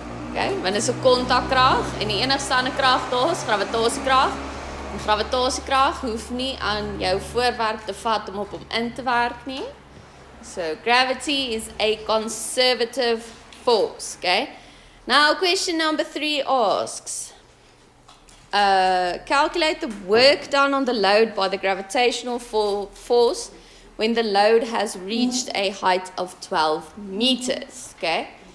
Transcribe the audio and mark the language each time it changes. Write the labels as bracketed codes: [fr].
[af] Okay, want dit is 'n kontakkrag en die enigste ander krag daar is gravitasiekrag. En gravitasiekrag hoef nie aan jou voorwerp te vat om op hom in te werk nie. [en] So gravity is a conservative force, okay? Now question number 3 asks, calculate the work done on the load by the gravitational force when the load has reached a height of 12 meters, okay?